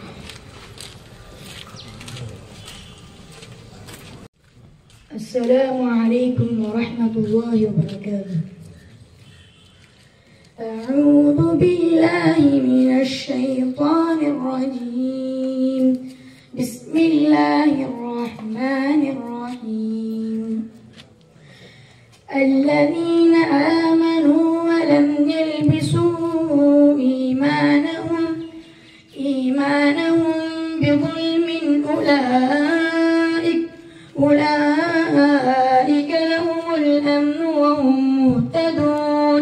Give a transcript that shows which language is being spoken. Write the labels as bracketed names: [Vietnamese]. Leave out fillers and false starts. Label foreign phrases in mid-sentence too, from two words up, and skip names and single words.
[Arabic] السلام عليكم ورحمة الله وبركاته. أعوذ بالله من الشيطان الرجيم. بسم الله الرحمن الرحيم. الذين آمنوا ولم يلبسوا إيمانهم بظلم أولئك لهم الأمن وهم مهتدون.